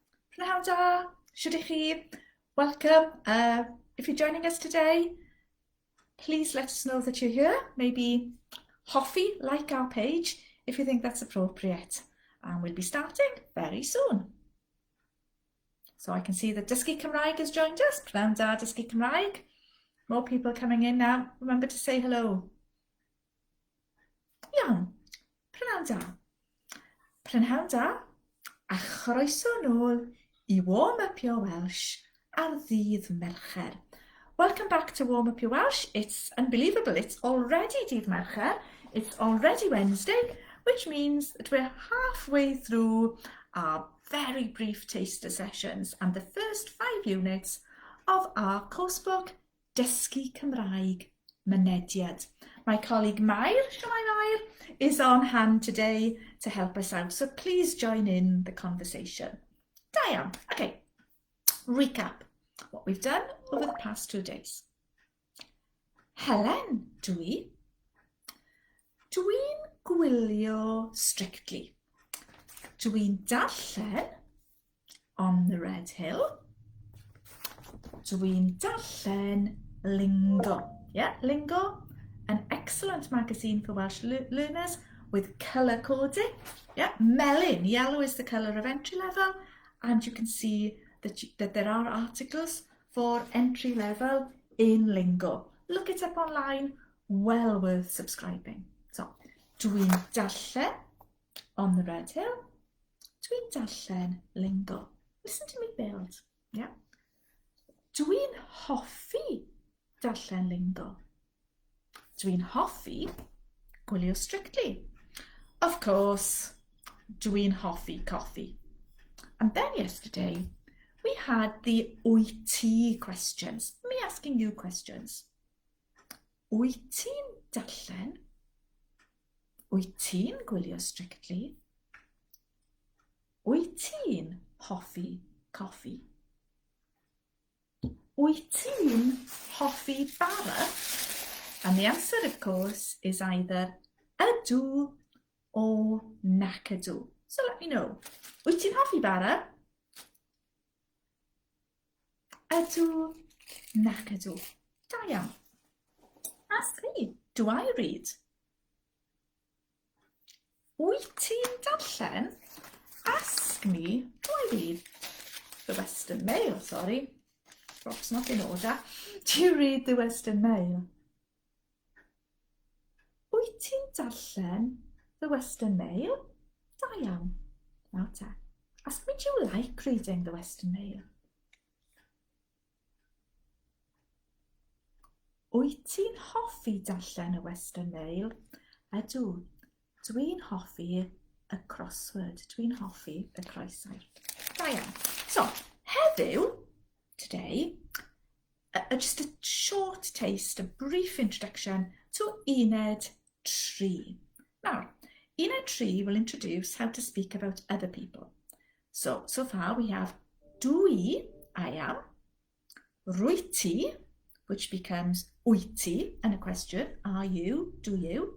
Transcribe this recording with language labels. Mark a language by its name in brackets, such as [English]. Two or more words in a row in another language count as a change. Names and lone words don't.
[Welsh] Pnawn da, shwd ych chi? [English] Welcome. If you're joining us today, please let us know that you're here. Maybe hoffi, like our page, if you think that's appropriate. And we'll be starting very soon. So I can see that Dysgu Cymraeg has joined us. [Welsh] Pnawn da, Dysgu Cymraeg. [English] More people coming in now. Remember to say hello. [Welsh] Iawn, pnawn da. Pnawn da, a chroeso nôl I Warm Up Your Welsh ar ddydd Mercher. [English] Welcome back to Warm Up Your Welsh. It's unbelievable. It's already [Welsh] dydd Mercher. [English] It's already Wednesday, which means that we're halfway through our very brief taster sessions and the first 5 units of our course book, Dysgu Cymraeg Mynediad. My colleague Mair, is on hand today to help us out, so please join in the conversation. [Welsh] Da iawn. [English] Okay, recap what we've done over the past 2 days. [Welsh] Helen, dwi'n gwylio Strictly. Dwi'n darllen On the Red Hill. Dwi'n darllen Lingo. [English] Yeah, Lingo, an excellent magazine for Welsh learners with colour coding. Yeah, melon, yellow is the colour of entry level, and you can see that there are articles for entry level in Lingo. Look it up online, well worth subscribing. So, [Welsh] dwi'n darllen On the Red Hill. Dwi'n darllen [English] Lingo. Listen to me build. Yeah. [Welsh] Dwi'n hoffi darllen Lingo. Dwi'n hoffi gwylio Strictly. [English] Of course, [Welsh] dwi'n hoffi coffee. [English] And then yesterday, we had the [Welsh] wyt ti [English] questions. Me asking you questions. [Welsh] Wyt ti'n darllen? Wyt ti'n gwylio Strictly? Wyt ti'n hoffi coffee? Wyt ti'n hoffi bara? [English] And the answer, of course, is either ydw or [Welsh] nac ydw. [English] So let me know. [Welsh] Wyt ti'n hoffi bara? Ydw, nac ydw. Da iawn. [English] Ask me, do I read? [Welsh] Wyt ti'n darllen? [English] Ask me, do I read? The Western Mail, sorry. Perhaps not in order. Do you read the Western Mail? [Welsh] Wyt ti'n darllen the Western Mail? Da iawn. [English] Now te. Ask me, do you like reading the Western Mail? [Welsh] Wyt ti'n hoffi darllen y Western Mail? Ydw. Dwi'n hoffi y crossword. Dwi'n hoffi y croesau. Da iawn. So, heddiw, [English] today, just a short taste, a brief introduction to Uned 3. Now, Uned 3 will introduce how to speak about other people. So far we have dwi, I am, [Welsh] rwyt ti, [English] which becomes [Welsh] wyt ti, [English] and a question, are you, do you?